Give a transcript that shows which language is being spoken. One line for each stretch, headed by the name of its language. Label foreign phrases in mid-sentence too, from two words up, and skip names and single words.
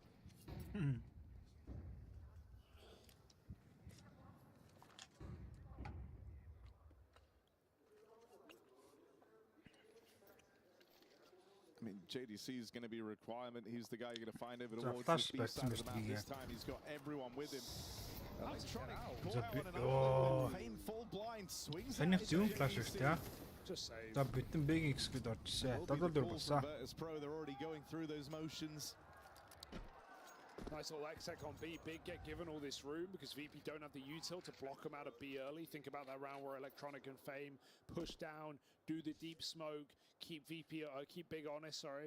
English: I mean, JDC is going to be a requirement. He's the guy you're going to find over towards the B side of the map this time. He's got everyone with him. Electronic caught out on another Fame full blind swings.
Mongolian: Санийх зөв флаш шүү дээ.
English: Just say.
Mongolian: За битэн Big X гээд орчихсан. 7-4 болсон.
English: They're already going through those motions. Nice little X-Sec on B. Big get given all this room because VP don't have the util to block them out of B early. Think about that round where Electronic and Fame push down, do the deep smoke, keep Big honest, sorry.